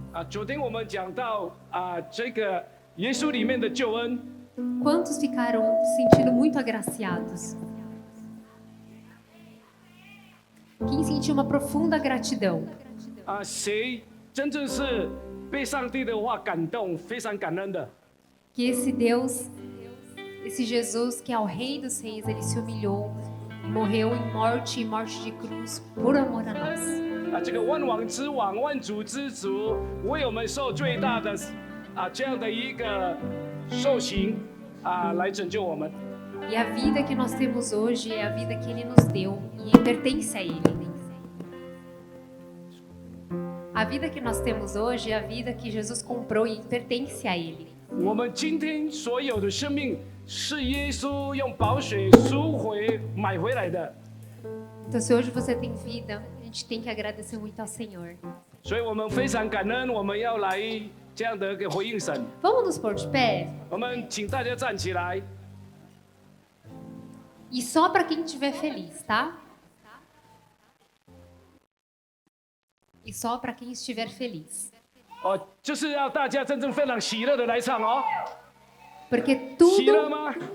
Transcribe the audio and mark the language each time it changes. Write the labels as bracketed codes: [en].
[zh] 昨天我们讲到这个耶稣里面的救恩。 [pt] Quantos ficaram se sentindo muito agraciados? Quem sentiu uma profunda gratidão? [zh] 谁真正是被上帝的话感动，非常感恩的？ [pt] Que esse Deus, esse Jesus que é o Rei dos Reis, ele se humilhou, morreu em morte de cruz por amor a nós. [zh] 这个万王之王、万主之主，为我们受最大的这样的一个受刑来拯救我们。 [pt] E a vida que nós temos hoje é a vida que Ele nos deu e pertence a Ele. A vida que nós temos hoje é a vida que Jesus comprou e pertence a Ele. [zh] 我们今天所有的生命是耶稣用宝血赎回买回来的。 [pt] Então, se hoje você tem vida, a gente tem que agradecer muito ao Senhor. [zh] 所以我们非常感恩，我们要来这样的一个回应神。 [pt] Vamos nos pôr de pé? [zh] 我们请大家站起来。 [pt] E só para quem estiver feliz, tá? E só para quem estiver feliz. [zh] 就是要大家真正非常喜乐的来唱哦。 [pt] Porque [zh] 喜乐吗？